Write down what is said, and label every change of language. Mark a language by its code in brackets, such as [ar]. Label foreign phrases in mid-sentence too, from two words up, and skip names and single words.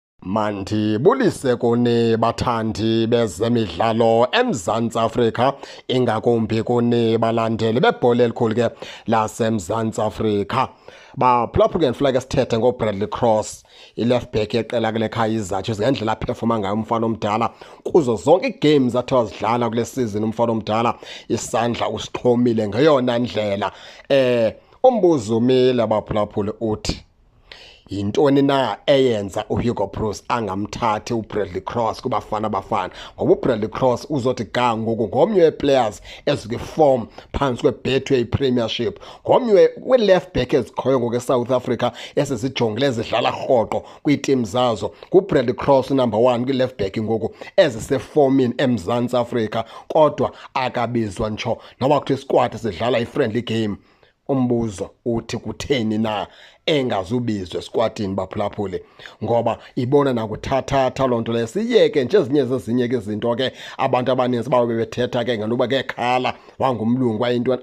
[xh] Mandibulise kuni bathandi bezemidlalo eMzantsi Afrika, ingakumbi kuni balandeli bebhola elikhulu ke laseMzantsi Afrika. Baphulaphula ngendlela ke sithethe ngoBradley Cross, i- [en] left back [xh] yeqela kule Kaizer Chiefs, ngendlela aphefoma ngayo umfana omdala kuzo zonke iigames athe wazidlala kule season. Umfana omdala isandla usixhomile ngeyona ndlela. Umbuzo umile abaphulaphuli uthi yintoni na eyenza uHugo Broos angamthathi uBradley Cross kubafana bafana, ngoba uBradley Cross uzothi ga ngoku ngomnye weeplayers ezikwiform phantsi kweBetway Premiership, ngomnye wee- [en] left back [xh] ezikhoyo ngoku eSouth Africa esizijongile ezidlala rhoqo kwiitim zazo. nguBradley Cross number 1 kwi- [en] left back [xh] ngoku ezisefomini eMzantsi Afrika, kodwa akabizwa ntsho noba kuthiwa isquad sidlala i- [en] friendly game. [xh] Umbuzo uthi kutheni na engazubizwe esquadini baphulaphuli? Ngoba ibona nakuthathatha loo nto leyo. Siyeke nje ezinye ke izinto ke abantu abaninzi babe bethetha ke ngenoba ke khala wangumlungu wayintoni.